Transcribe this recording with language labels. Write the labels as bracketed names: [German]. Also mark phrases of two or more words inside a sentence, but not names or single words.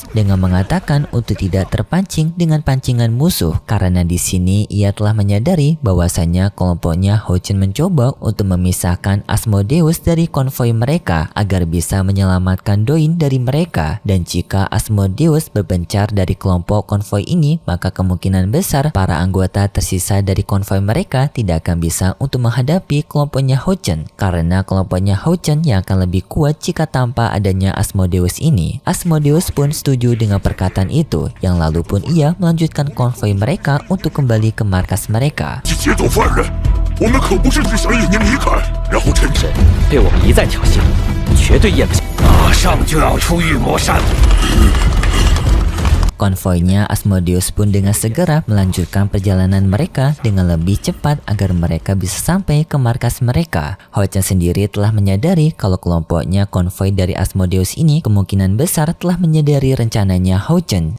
[Indonesian] dengan mengatakan untuk tidak terpancing dengan pancingan musuh, karena di sini ia telah menyadari bahwasanya kelompoknya Hao Chen mencoba untuk memisahkan Asmodeus dari konvoi mereka agar bisa menyelamatkan Doin dari mereka, dan jika Asmodeus berpencar dari kelompok konvoi ini maka kemungkinan besar para anggota tersisa dari konvoi mereka tidak akan bisa untuk menghadapi kelompoknya Hao Chen, karena kelompoknya Hao Chen yang akan lebih kuat jika tanpa adanya Asmodeus ini. Asmodeus pun setuju dengan perkataan itu, yang lalu pun ia melanjutkan konvoi mereka untuk kembali ke markas mereka. [Chinese] 劫走犯人，我们可不是只想引您离开，然后趁是被我们一再挑衅，绝对咽不下。马上就要出玉魔山。 [Indonesian] Konvoinya Asmodeus pun dengan segera melanjutkan perjalanan mereka dengan lebih cepat agar mereka bisa sampai ke markas mereka. Hao Chen sendiri telah menyadari kalau kelompoknya konvoi dari Asmodeus ini kemungkinan besar telah menyadari rencananya Hao Chen.